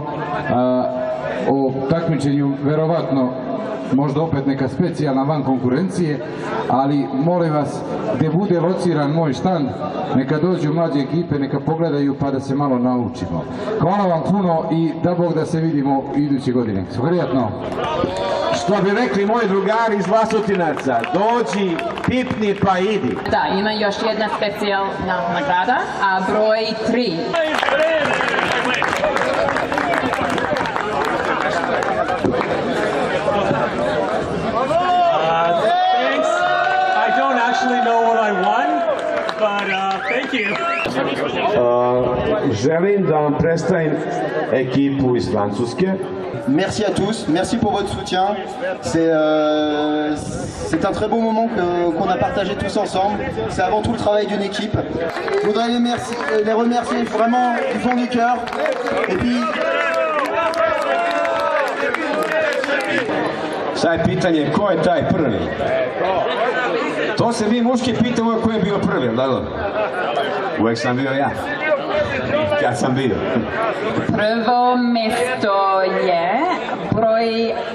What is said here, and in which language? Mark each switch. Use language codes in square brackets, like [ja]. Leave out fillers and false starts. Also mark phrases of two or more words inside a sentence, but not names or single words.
[sr] O takmičenju verovatno možda opet neka specijalna van konkurencije, ali molim vas, gdje bude lociran moj štand, neka dođu mlađe ekipe, neka pogledaju pa da se malo naučimo. Hvala vam puno i da Bog da se vidimo iduće godine. Prijatno. Što bi rekli moji drugari iz Vlasutinaca, dođi, pipni pa idi. Da, ima još jedna specijalna nagrada, a broj 3. [en] Thanks. I don't actually know what I won, but thank you. [sr] Želim da vam predstavim ekipu iz Francuske. [fr] Merci à tous, merci pour votre soutien. C'est un très beau moment qu'on a partagé tous ensemble. C'est avant tout le travail d'une équipe. Je voudrais les remercier vraiment du fond du cœur. Et puis... [sr] Sad je pitanje, ko je taj prvi? To se mi muški pitamo ko je bio prvi, da? Uvijek sam bio ja. Kad sam bio. Prvo mjesto je broj 2.